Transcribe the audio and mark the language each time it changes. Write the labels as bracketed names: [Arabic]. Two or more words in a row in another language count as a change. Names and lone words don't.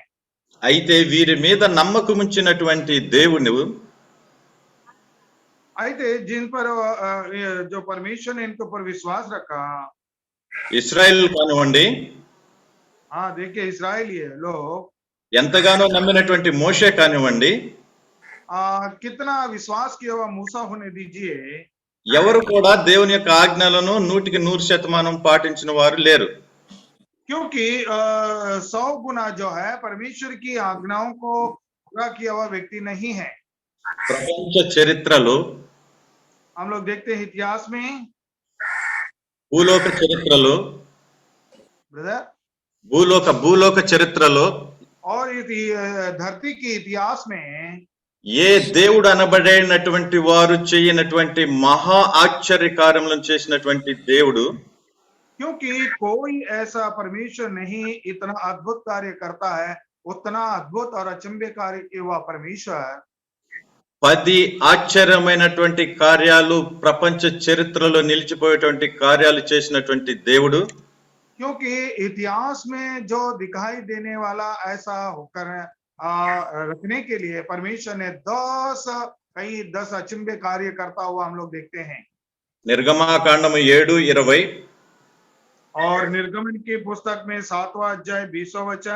[Telugu] అయితే వీరి మీద నమ్మకం ఉంచినటువంటి దేవుడు, [Hindi] అయితే जिन पर जो परमेश्वर ने इनके ऊपर विश्वास रखा, [Telugu] ఇశ్రాయేల్ కానివ్వండి, [Hindi] हाँ देखिए इस्राएली लोग [Telugu] ఎంతగానో నమ్మినటువంటి మోషే కానివ్వండి, [Hindi] कितना विश्वास किया हुआ मूसा होने दीजिए, [Telugu] ఎవరు కూడా దేవుని యొక్క ఆజ్ఞలను 100% పాటించిన వారు లేరు. [Hindi] क्योंकि 100 गुना जो है परमेश्वर की आज्ञाओं को पूरा किया हुआ व्यक्ति नहीं है। [Telugu] ప్రపంచ చరిత్రలో, [Hindi] हम लोग देखते हैं इतिहास में [Telugu] భూలోక చరిత్రలో, [Hindi] ब्रदर, [Telugu] భూలోక చరిత్రలో [Hindi] और धरती के इतिहास में [Telugu] ఏ దేవుడు అనబడేటువంటి వారు చేయనటువంటి మహా ఆశ్చర్య కార్యములను చేసినటువంటి దేవుడు, [Hindi] क्योंकि कोई ऐसा परमेश्वर नहीं इतना अद्भुत कार्य करता है, उतना अद्भुत और अचंभे कार्य किया हुआ परमेश्वर [Telugu] 10 ఆశ్చర్యమైనటువంటి కార్యాలు ప్రపంచ చరిత్రలో నిలిచిపోయేటువంటి కార్యాలు చేసినటువంటి దేవుడు, [Hindi] क्योंकि इतिहास में जो दिखाई देने वाला ऐसा होकर रखने के लिए परमेश्वर ने 10 अचंभे कार्य करता हुआ हम लोग देखते हैं। [Telugu] నిర్గమాకాండము 7:20, [Hindi] और निर्गमन की पुस्तक में 7वां अध्याय 20वां वचन,